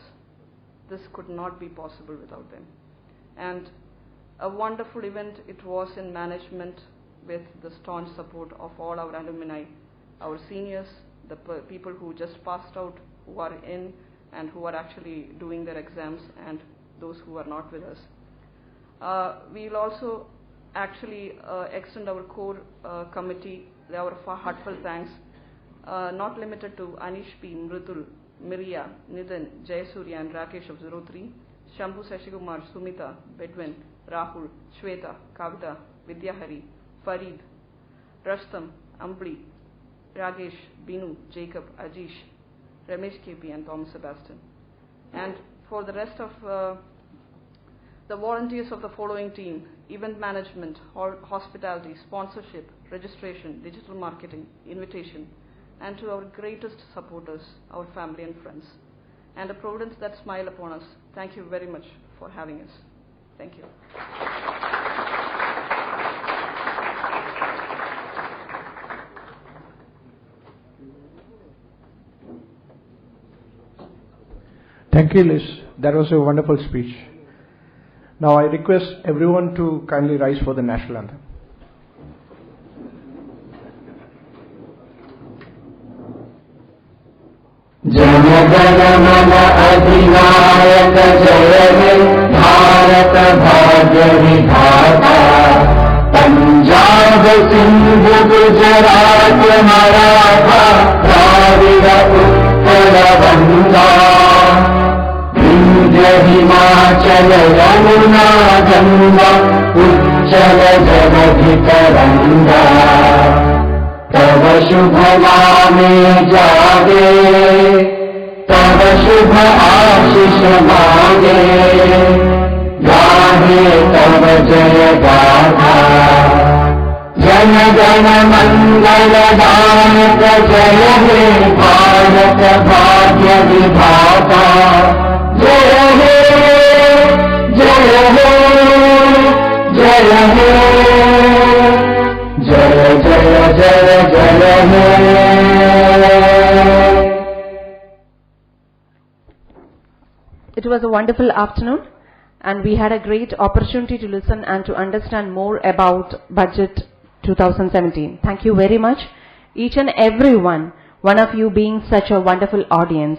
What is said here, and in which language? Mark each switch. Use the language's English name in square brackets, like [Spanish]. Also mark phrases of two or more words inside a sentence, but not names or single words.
[English] This could not be possible without them. And a wonderful event it was in management with the staunch support of all our alumni, our seniors, the people who just passed out, who are in and who are actually doing their exams, and those who are not with us. We will also actually extend our core committee our heartfelt thanks, not limited to Anish P, Mritul, Miriya, Nitin, Jayasurya and Rakesh of 03, Shambhu Sashigumar, Sumita, Bedwin, Rahul, Shweta, Kavita, Vidyahari, Farid, Rastam, Ambli, Ragesh, Binu, Jacob, Ajish, Ramesh KP and Thomas Sebastian. And for the rest of the volunteers of the following team: event management, hospitality, sponsorship, registration, digital marketing, invitation, and to our greatest supporters, our family and friends, and a Providence that smile upon us. Thank you very much for having us. Thank you. Thank you, Liz. That was a wonderful speech. Now I request everyone to kindly rise for the national anthem. [Bangla] জনগণমন অধিনায়ক জয় হে ভারত ভাগ্য বিধাতা পঞ্জাব সিন্ধু গুজরাট মরাঠা দ্রাবিড় উৎকল বঙ্গ বিন্ধ্য হিমাচল যমুনা গঙ্গা উচ্ছল জলধি তরঙ্গ তব শুভ নামে জাগে তব শুভ আশিস মাগে গাহে তব জয় গাথা জন গণ মঙ্গল দায়ক জয় হে ভারত ভাগ্য বিধাতা জয় হে জয় হে জয় হে জয় জয় জয় জয় হে। [English] It was a wonderful afternoon, and we had a great opportunity to listen and to understand more about Budget 2017. Thank you very much, each and every one of you being such a wonderful audience.